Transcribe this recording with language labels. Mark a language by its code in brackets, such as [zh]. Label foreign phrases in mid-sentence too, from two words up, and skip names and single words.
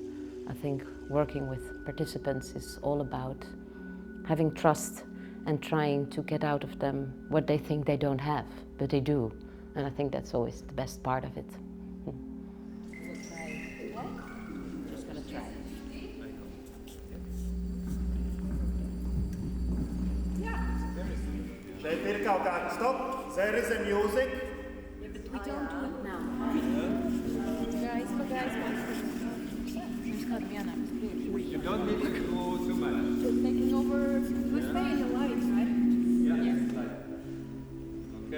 [en] I think working with participants is all about having trust and trying to get out of them what they think they don't have, but they do. And I think that's always the best part of it. Just gonna try. [lv] Šeit ir kaut kāda stop, [en] there is a music. Yeah, but we don't do it now. Guys, You don't need to go too much. Just taking over. We stay in the light, right? Yeah.